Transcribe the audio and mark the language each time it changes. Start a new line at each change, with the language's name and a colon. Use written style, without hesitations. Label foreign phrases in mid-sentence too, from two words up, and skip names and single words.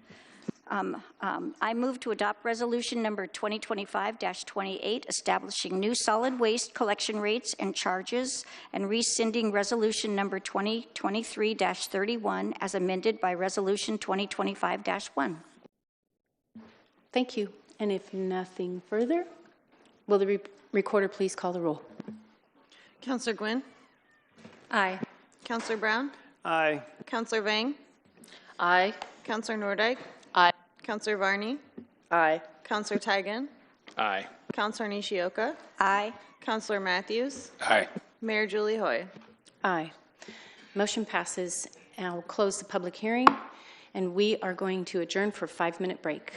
English: I move to adopt resolution number 2025-28, establishing new solid waste collection rates and charges, and rescinding resolution number 2023-31 as amended by resolution 2025-1. Thank you. And if nothing further, will the recorder please call the roll? Councillor Gwynn? Aye. Councillor Brown? Aye. Councillor Vang? Aye. Councillor Nordyke? Aye. Councillor Varney? Aye. Councillor Tigan? Aye. Councillor Nishioka? Aye. Councillor Matthews? Aye. Mayor Julie Hoy? Aye. Motion passes. And I'll close the public hearing, and we are going to adjourn for a 5-minute break.